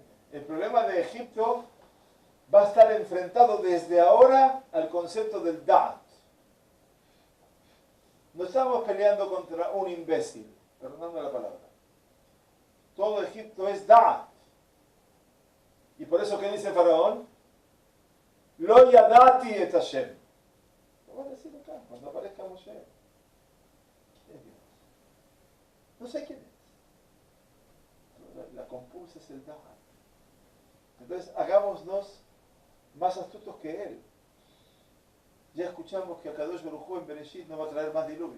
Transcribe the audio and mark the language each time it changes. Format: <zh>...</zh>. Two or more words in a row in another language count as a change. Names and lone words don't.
<es>El problema de Egipto va a estar enfrentado desde ahora al concepto del Da'at. No estamos peleando contra un imbécil, perdonando la palabra. Todo Egipto es Da'at. Y por eso que dice el faraón,</es> <he>לא ידעתי את השם.</he> <es>Lo voy a decir acá, cuando aparezca Moshe. ¿Quién es Dios? No sé quién es. La compulsa es el Da'at. Entonces, hagámonos más astutos que él. Ya escuchamos que</es> <he>הקדוש ברוך הוא</he> <es>en Bereshit no va a traer más diluvio.</es>